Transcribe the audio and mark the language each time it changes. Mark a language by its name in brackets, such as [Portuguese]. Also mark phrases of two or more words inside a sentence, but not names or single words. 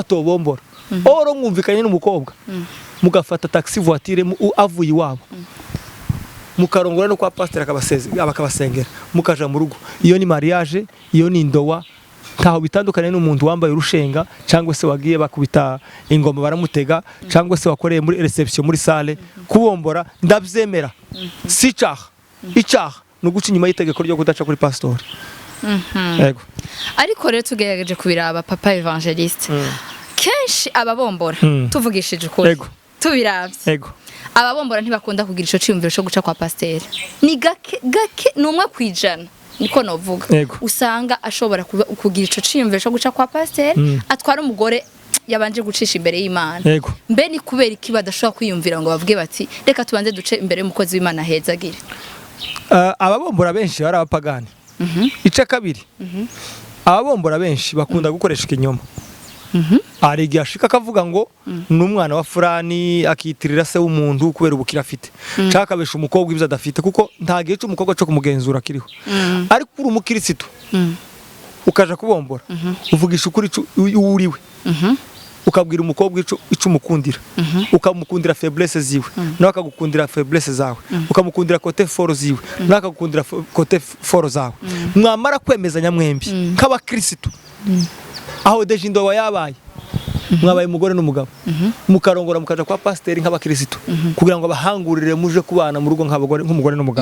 [Rundi] atobombora oro mwumvikanye n'umukobwa mugafata [French] taxi voiture [Rundi] avuye iwabo mukarongora no kwa pastor akabasengera mukaja mu rugo iyo ni mariage iyo ni ndowa ntaho bitandukanye n'umuntu wambaye urushenga cyangwa se wagiye bakubita ingoma baramutega cyangwa se wakoreye muri reception muri salle kubombora ndabyemera si icyaha no guca inyuma y'itegeko ryo kudaca kuri pastor yego ariko rero tugerageje kubiraba papa evangeliste kenshi ababombora tuvugishije ukuri tubiravye yego ababombora ntibakunda kugira ico ciyumviro cyo guca kwa pasteur ni gake numwe kwijana niko novuga usanga ashobora kugira ico ciyumviro cyo guca kwa pasteur atwara umugore yabanje gucisha imbere y'Imana mbe ni kubera iki badashobora kwiyumvira ngo bavuge bati reka tubanze duce imbere y'umukozi w'Imana hezagire ababombora benshi bari abapagani ica kabiri ababombora benshi bakunda gukoresha ikinyoma ari igihe ashika akavuga ngo n'umwana wa Furani akitirira se w'umuntu kubera ubukira afite cakabesha umukobwa ibyo adafite kuko nta gihe cy'umukobwa cyo kumugenzura kiriho ariko uri umukirisitu ukaja kubombora uvugisha ukuri uriwe ukabwira umukobwa ico umukundira ukamukundira faiblesse ziwe nawe akagukundira faiblesse zawe ukamukundira [French] côté fort [Rundi] ziwe nawe akagukundira [French] côté fort [Rundi] zawe mwamara kwemezanya mwembi nk'abakirisitu aho deje ndowa yabaye mwabaye umugore n'umugabo mukarongora mukaja kwa pasiteri nk'abakirisitu kugira ngo abahangurire muje kubana mu rugo nk'umugore n'umugabo